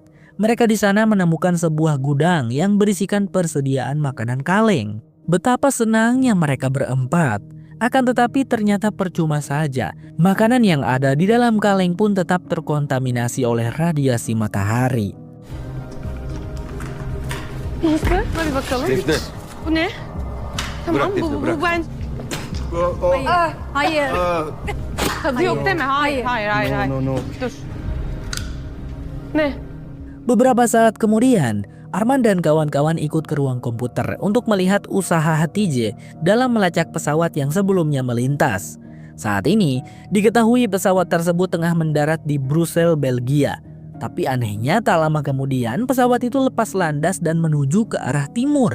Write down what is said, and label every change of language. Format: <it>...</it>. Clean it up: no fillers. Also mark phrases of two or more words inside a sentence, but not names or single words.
<id>Mereka di sana menemukan sebuah gudang yang berisikan persediaan makanan kaleng. Betapa senangnya mereka berempat. Akan tetapi ternyata percuma saja. Makanan yang ada di dalam kaleng pun tetap terkontaminasi oleh radiasi matahari.</id> <tr>Nasıl? Hadi bakalım. Defne. Bu ne? Tamam Bırak Defne, bu bırak. ben Hayır. tadı yok değil mi? Hayır. No. Dur. Ne?</tr> <id>Beberapa saat kemudian, Arman dan kawan-kawan ikut ke ruang komputer untuk melihat usaha Hatice dalam melacak pesawat yang sebelumnya melintas. Saat ini, diketahui pesawat tersebut tengah mendarat di Brussels, Belgia. Tapi anehnya tak lama kemudian pesawat itu lepas landas dan menuju ke arah timur.</id>